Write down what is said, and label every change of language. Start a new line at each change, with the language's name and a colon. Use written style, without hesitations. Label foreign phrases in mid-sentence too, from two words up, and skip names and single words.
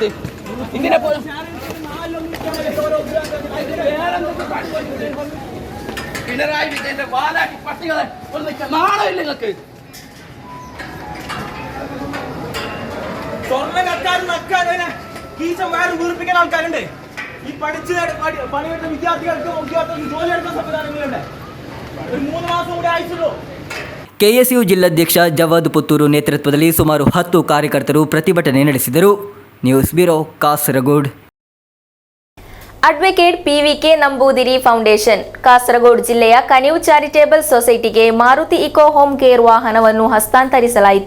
Malayalam: ഇതിനെ പോലും പിണറായി വിജയന്റെ വാലാക്കി പട്ടികളെ നാണമില്ല നിങ്ങൾക്ക്. സ്വർണ്ണം കക്കാനും കീശം വേറെ വീർപ്പിക്കാൻ ആൾക്കാരുണ്ട്. ഈ പഠിച്ച് പണിയെടുത്ത വിദ്യാർത്ഥികൾക്ക് ജോലി എടുക്കുന്ന സംവിധാനങ്ങളുണ്ട്. ഒരു 3 മാസം കൂടെ ആയിട്ടുള്ളൂ.
Kannada: ಕೆಎಸ್ಯು ಜಿಲ್ಲಾಧ್ಯಕ್ಷ ಜವಾದ್ ಪುತ್ತೂರು ನೇತೃತ್ವದಲ್ಲಿ ಸುಮಾರು 10 ಕಾರ್ಯಕರ್ತರು ಪ್ರತಿಭಟನೆ ನಡೆಸಿದರು. ನ್ಯೂಸ್ ಬ್ಯೂರೋ, ಕಾಸರಗೋಡು. ಅಡ್ವೊಕೇಟ್ PVK ನಂಬೂದಿರಿ ಫೌಂಡೇಶನ್ ಕಾಸರಗೋಡು ಜಿಲ್ಲೆಯ ಕನಿವು ಚಾರಿಟೇಬಲ್ ಸೊಸೈಟಿಗೆ ಮಾರುತಿ ಇಕೋ ಹೋಮ್ ಕೇರ್ ವಾಹನವನ್ನು ಹಸ್ತಾಂತರಿಸಲಾಯಿತು.